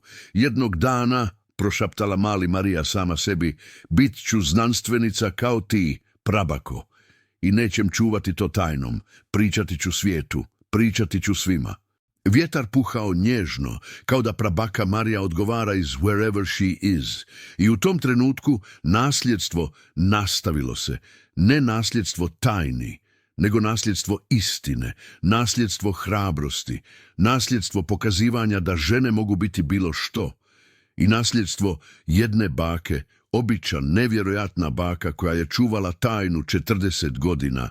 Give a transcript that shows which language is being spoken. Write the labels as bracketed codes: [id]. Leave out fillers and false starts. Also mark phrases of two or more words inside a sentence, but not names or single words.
[hr] Jednog dana, prošaptala mali Marija sama sebi, bit ću znanstvenica kao ti, prabako. I nećem čuvati to tajnom, pričati ću svijetu, pričati ću svima. Vjetar puhao nježno, kao da prabaka Marija odgovara iz [en] wherever she is. [hr] I u tom trenutku nasljedstvo nastavilo se. Ne nasljedstvo tajni, nego nasljedstvo istine, nasljedstvo hrabrosti, nasljedstvo pokazivanja da žene mogu biti bilo što. I nasljedstvo jedne bake, obična, nevjerojatna baka koja je čuvala tajnu 40 godina.